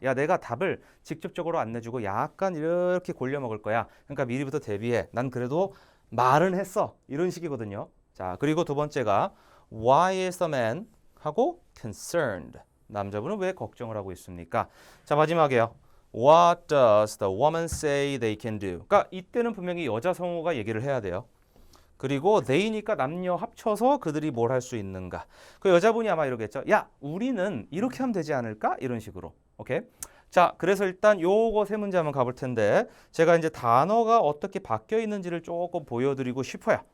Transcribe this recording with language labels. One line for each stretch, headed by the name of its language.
Korean: 야, 내가 답을 직접적으로 안 내주고 약간 이렇게 골려 먹을 거야. 그러니까 미리부터 대비해. 난 그래도 말은 했어. 이런 식이거든요. 자, 그리고 두 번째가
English: why is the man
Korean: 하고 concerned. 남자분은 왜 걱정을 하고 있습니까? 자, 마지막에요.
English: What does the woman say they can do?
Korean: 그러니까 이때는 분명히 여자 성우가 얘기를 해야 돼요. 그리고 they니까 남녀 합쳐서 그들이 뭘 할 수 있는가? 그 여자분이 아마 이러겠죠. 야, 우리는 이렇게 하면 되지 않을까? 이런 식으로. 오케이? 자, 그래서 일단 요거 세 문제 한번 가볼 텐데 제가 이제 단어가 어떻게 바뀌어 있는지를 조금 보여드리고 싶어요.